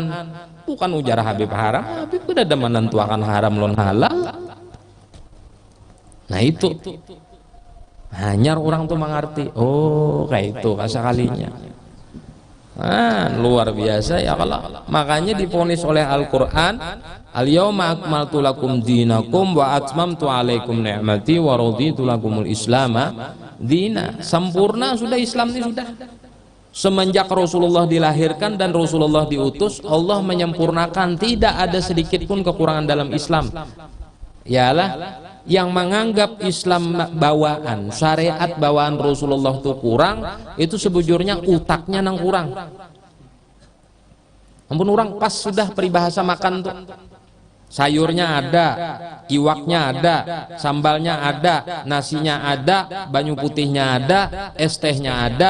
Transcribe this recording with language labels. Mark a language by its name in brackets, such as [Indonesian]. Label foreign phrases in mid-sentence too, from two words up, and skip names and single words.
[Banjar] Bukan ujar Habib haram. Habib udah ada menentukan haram lon halal. Nah itu hanya orang tuh mengerti. Oh kayak itu kasakalinya. Nah, luar biasa ya kalau. [Indonesian] Makanya diponis oleh Al-Quran, [Arabic] اليوم أكملت لكم دينكم وأتممت عليكم نعمتي ورضيت لكم الإسلام دينا. [Indonesian] Sempurna sudah Islam ini sudah. Semenjak Rasulullah dilahirkan dan Rasulullah diutus, Allah menyempurnakan, tidak ada sedikit pun kekurangan dalam Islam. [Banjar] Yalah, yang menganggap Islam bawaan, syariat bawaan Rasulullah itu kurang, itu sebujurnya utaknya nang kurang. Ampun orang pas sudah peribahasa makan tuh. Sayurnya ada, iwaknya ada, sambalnya ada, nasinya ada, banyu putihnya ada, es tehnya ada.